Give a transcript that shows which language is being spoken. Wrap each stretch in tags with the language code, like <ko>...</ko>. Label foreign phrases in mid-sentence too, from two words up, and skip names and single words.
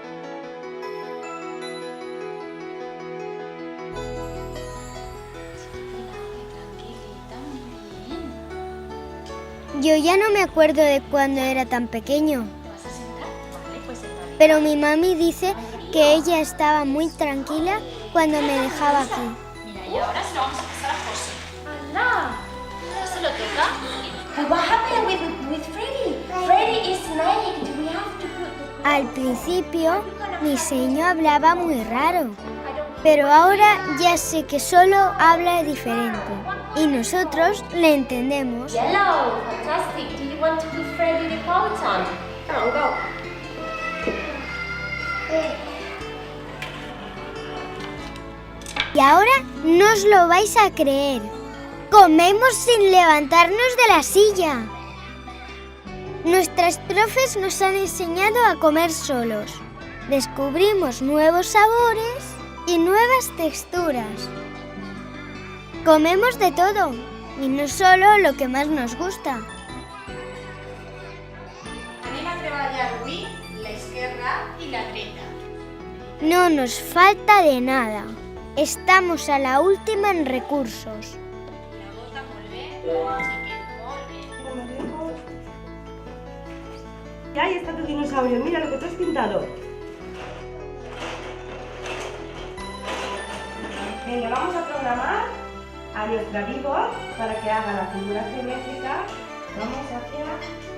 <es>Yo ya no me acuerdo de cuando era tan pequeño, pero mi mami dice que ella estaba muy tranquila cuando me dejaba aquí. Mira, y ahora se lo vamos a pasar a José. ¡Hala! ¿Se lo toca?</es> <en>What happened with Freddy? Freddy is late. We have to put the...</en> <es>Al principio, mi seño hablaba muy raro, pero ahora ya sé que solo habla diferente y nosotros le entendemos.</es> <en>Yellow. Fantastic. Do you want to put Freddy the coat on? Come on, go.</en> <es>Y ahora no os lo vais a creer. Comemos sin levantarnos de la silla. Nuestras profes nos han enseñado a comer solos. Descubrimos nuevos sabores y nuevas texturas. Comemos de todo y no solo lo que más nos gusta.</es> <ca>Anem a treballar avui l'esquerra i la dreta.</ca> <es>No nos falta de nada. Estamos a la última en recursos.</es> <ca>La bota molt bé, xiquet, molt bé.</ca> <es>Y ahí está tu dinosaurio, mira lo que tú has pintado. Venga, vamos a programar a nuestra Bibor para que haga la figura geométrica. Vamos hacia...</es>